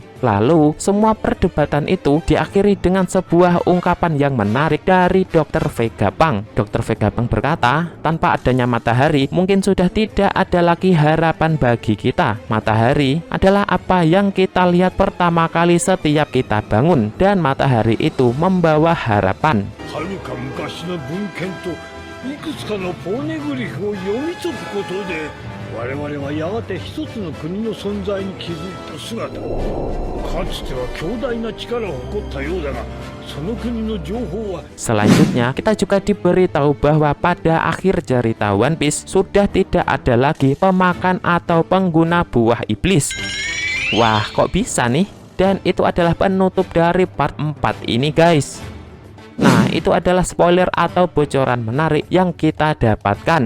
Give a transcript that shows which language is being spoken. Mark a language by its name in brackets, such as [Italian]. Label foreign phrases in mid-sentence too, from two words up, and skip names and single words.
[Indonesian] Lalu semua perdebatan itu diakhiri dengan sebuah ungkapan yang menarik dari Dr. Vegapunk. Dr. Vegapunk berkata, tanpa adanya matahari mungkin sudah tidak ada lagi harapan bagi kita. Matahari adalah apa yang kita lihat pertama kali setiap kita bangun, dan matahari itu membawa harapan. [Japanese] いくつかのポーネグリフを読み解くことで我々はやがて一つの国の存在に気づいた姿。かつては強大な力を誇ったようだがその国の情報は [Indonesian] Selanjutnya kita juga diberitahu bahwa pada akhir cerita One Piece sudah tidak ada lagi pemakan atau pengguna buah iblis. Wah, kok bisa nih? Dan itu adalah penutup dari part 4 ini guys. Nah, itu adalah spoiler atau bocoran menarik yang kita dapatkan.